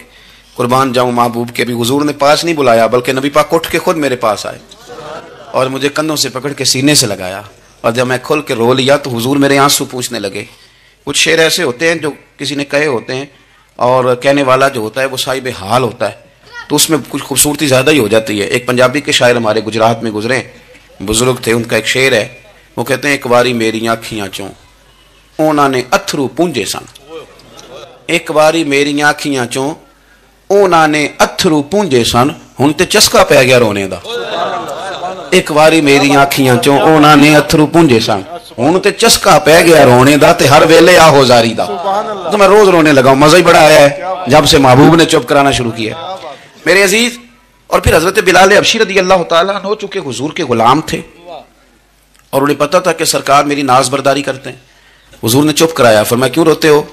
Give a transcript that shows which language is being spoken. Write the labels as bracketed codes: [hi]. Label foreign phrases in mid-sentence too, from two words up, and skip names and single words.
[ur] قربان جاؤں محبوب کے بھی حضور نے پاس نہیں بلایا بلکہ نبی پاک اٹھ کے خود میرے پاس آئے اور مجھے کندھوں سے پکڑ کے سینے سے لگایا، اور جب میں کھل کے رو لیا تو حضور میرے آنسو پوچھنے لگے۔ کچھ شعر ایسے ہوتے ہیں جو کسی نے کہے ہوتے ہیں اور کہنے والا جو ہوتا ہے وہ صاحب حال ہوتا ہے، تو اس میں کچھ خوبصورتی زیادہ ہی ہو جاتی ہے۔ ایک پنجابی کے شاعر ہمارے گجرات میں گزرے، بزرگ تھے، ان کا ایک شعر ہے، وہ کہتے ہیں [pa] ایک باری میری آنکھیاں چوں انہوں نے اتھرو پونجے سن، ایک باری میری آنکھیاں چوں انہوں نے اتھرو پونجے سن، ہن تے چسکا پی گیا رونے دا۔ ایک باری میری آنکھیاں چوں انہوں نے اتھرو پونجے سن، ہن تے چسکا پی گیا رونے دا، تے ہر ویلے آہو زاری دا۔ [ur] تو میں روز رونے لگا ہوں، مزہ ہی بڑا آیا ہے جب سے محبوب نے چپ کرانا شروع کیا میرے عزیز۔ اور پھر حضرت بلال حبشی [ar] رضی اللہ تعالیٰ عنہ [ur] چونکہ حضور کے غلام تھے اور انہیں پتا تھا کہ سرکار میری ناز برداری کرتے ہیں، حضور نے چپ کرایا۔ فرمایا کیوں روتے ہو؟